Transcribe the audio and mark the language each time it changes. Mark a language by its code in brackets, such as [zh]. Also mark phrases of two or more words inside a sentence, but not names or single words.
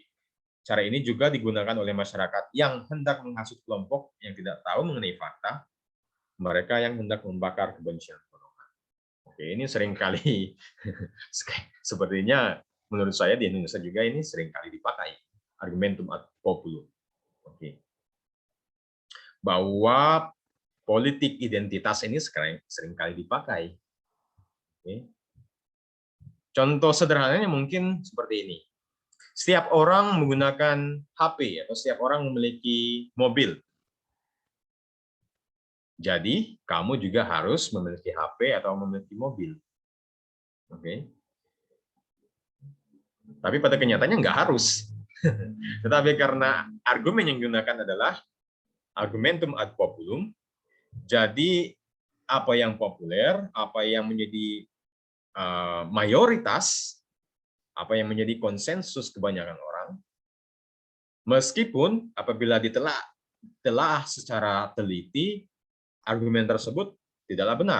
[id] Cara ini juga digunakan oleh masyarakat yang hendak menghasut kelompok yang tidak tahu mengenai fakta, mereka yang hendak membakar kebencian golongan. Oke, ini seringkali sepertinya menurut saya di Indonesia juga ini seringkali dipakai [la] argumentum ad populum. [id] Oke. Bahwa politik identitas ini seringkali dipakai. Oke. Contoh sederhananya mungkin seperti ini. Setiap orang menggunakan HP atau setiap orang memiliki mobil. Jadi, kamu juga harus memiliki HP atau memiliki mobil. Oke. Tapi pada kenyataannya nggak harus. Tetapi karena argumen yang digunakan adalah [la] argumentum ad populum, [id] jadi apa yang populer, apa yang menjadi mayoritas, apa yang menjadi konsensus kebanyakan orang, meskipun apabila ditelah secara teliti, argumen tersebut tidaklah benar.